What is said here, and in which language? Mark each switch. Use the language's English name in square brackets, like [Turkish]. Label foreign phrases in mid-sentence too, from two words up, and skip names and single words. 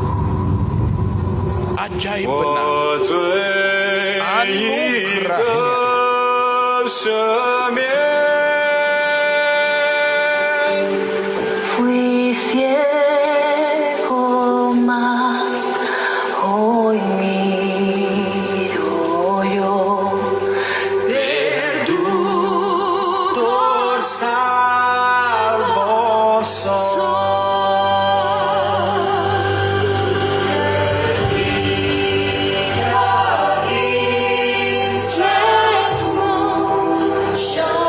[Indonesian] Ajaib benar. Anugerahnya. [Spanish] Fui ciego, mas hoy miro yo. Perdutor salvo soy. Show